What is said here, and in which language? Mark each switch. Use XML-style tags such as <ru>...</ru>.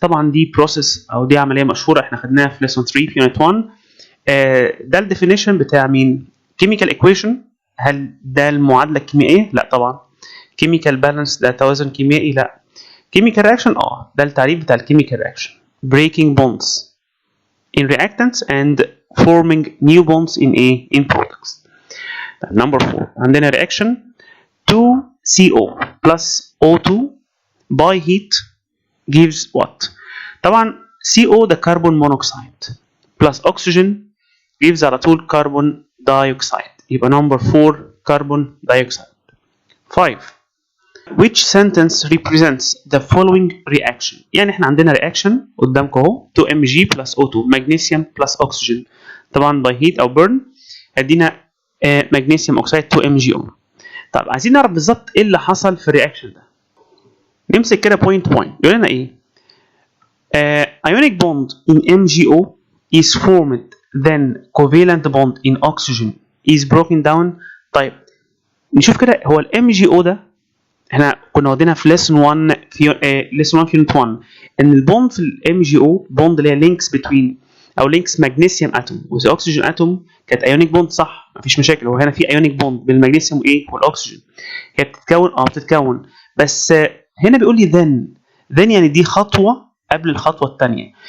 <ar>طبعا دي process او دي عمليه مشهوره احنا خدناها في lesson 3 في unit 1. ده الديفينيشن بتاع مين؟ chemical equation. هل ده المعادله الكيميائيه؟ لا طبعا. chemical balance ده توازن كيميائي؟ لا. chemical reaction ده التعريف بتاع الchemical reaction.</ar> <en>breaking bonds in reactants and forming new bonds in products. Number 4</en> <ar>عندنا</ar> <en>reaction 2CO plus O2 by heat gives what؟ طبعا CO ده carbon monoxide plus oxygen gives</en> <ar>على طول</ar> <en>carbon dioxide. يبقى number 4 carbon dioxide. 5 Which sentence represents the following reaction؟</en> <ar>يعني احنا عندنا</ar> <en>reaction</en> <ar>قدامكم اهو</ar> <en>2Mg plus O2 magnesium plus oxygen.</en> <ar>طبعا by heat او burn هيدينا مغنيسيوم اوكسيد 2MgO. طب عايزين نعرف بالظبط ايه اللي حصل في الرياكشن ده. نمسك كده بوينت 1 يقول لنا ايه؟</ar> <en>ionic bond in MgO is formed then covalent bond in oxygen is broken down.</en> <ar>طيب نشوف كده هو الام جي او ده احنا كنا واخدينها في lesson 1 في lesson 1 في unit 1 ان البوند في الام جي او بوند اللي هي links between او</ar> <en>links magnesium atom with oxygen atom</en> <ar>كانت ionic bond صح، مفيش مشاكل. هو هنا في ionic bond بين المغنيسيوم والاكسجين، هي بتتكون بس هنا بيقول لي then يعني دي خطوه قبل الخطوه الثانيه.</ar>